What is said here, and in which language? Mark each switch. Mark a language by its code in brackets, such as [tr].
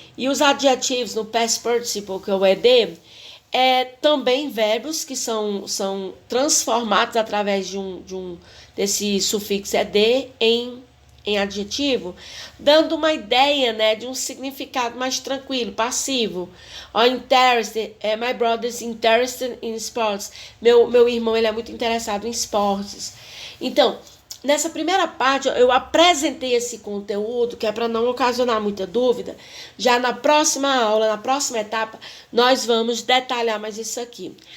[pt] E os adjetivos no past participle, que é o ed, também verbos que são transformados através desse sufixo ed em adjetivo, dando uma ideia, né, de um significado mais tranquilo, passivo. [en] Interested, my brother is interested in sports. [pt] Meu irmão, ele é muito interessado em esportes. Então, nessa primeira parte, eu apresentei esse conteúdo, que é para não ocasionar muita dúvida. Já na próxima aula, na próxima etapa, nós vamos detalhar mais isso aqui.